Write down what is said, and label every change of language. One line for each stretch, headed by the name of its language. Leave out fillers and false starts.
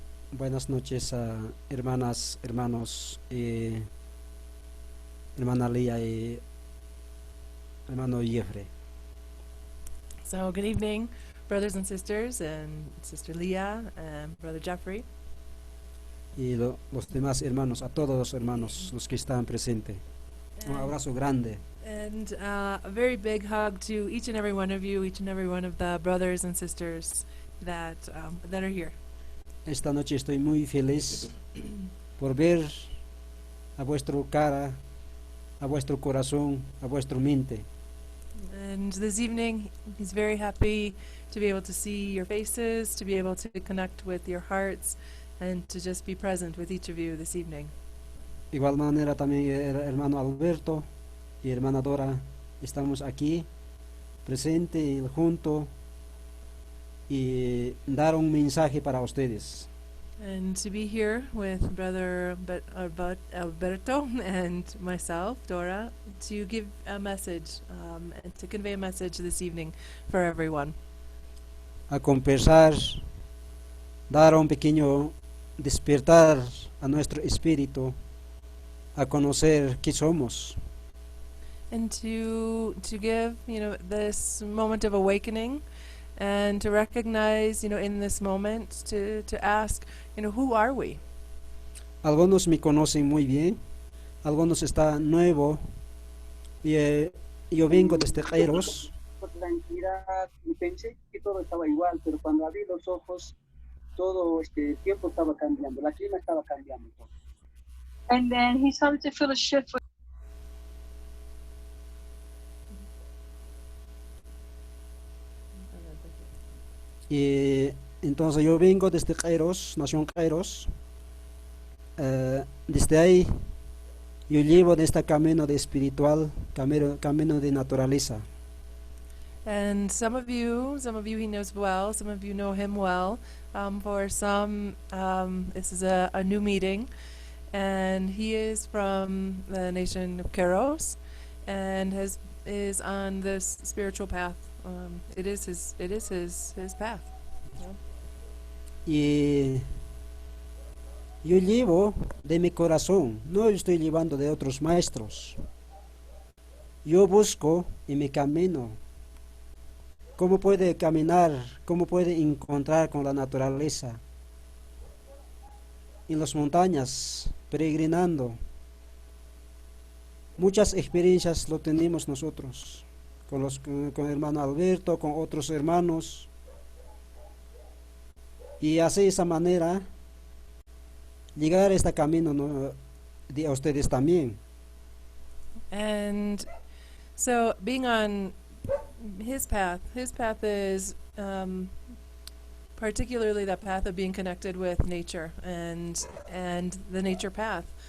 Spanish: Buenas noches, hermanas, hermanos, hermana Leah y hermano Jeffrey.
English: So good evening, brothers and sisters, and Sister Leah and Brother Jeffrey.
Spanish: Y los demás hermanos, a todos los hermanos, los que están presentes. Un abrazo grande.
English: And a very big hug to each and every one of you, each and every one of the brothers and sisters that are here.
Spanish: Esta noche estoy muy feliz por ver a vuestro cara, a vuestro corazón, a vuestro mente.
English: And this evening, he's very happy to be able to see your faces, to be able to connect with your hearts, and to just be present with each of you this evening.
Spanish: Igual manera también el hermano Alberto y hermana Dora estamos aquí presente y junto y dar un mensaje para ustedes.
English: And to be here with Brother Alberto and myself, Dora, to give a message and to convey a message this evening for everyone.
Spanish: A conversar, dar un pequeño despertar a nuestro espíritu, a conocer qué somos.
English: And to give, this moment of awakening, and to recognize, in this moment, to ask, who are we?
Spanish: Algunos me conocen muy bien, algunos están nuevo, y yo vengo desde Queiros. Por tranquilidad, y pensé que todo estaba igual, pero cuando abrí los ojos, todo tiempo estaba cambiando, la clima estaba cambiando.
English: And then he started to feel a shift.
Spanish: Y entonces yo vengo desde Queiros, nación Queiros. Desde ahí yo llevo de este camino de espiritual, camino de naturaleza.
English: And some of you he knows well, some of you know him well. For some, this is a new meeting, and he is from the nation of Keros, and is on this spiritual path. It is his path. Yeah.
Spanish: Y yo llevo de mi corazón, no estoy llevando de otros maestros. Yo busco en mi camino cómo puede caminar, cómo puede encontrar con la naturaleza, en las montañas, peregrinando, Muchas experiencias lo tenemos nosotros, con el hermano Alberto, con otros hermanos, y así de esa manera llegar a este camino, ¿no?, de ustedes también.
English: And so being on his path is particularly that path of being connected with nature and the nature path.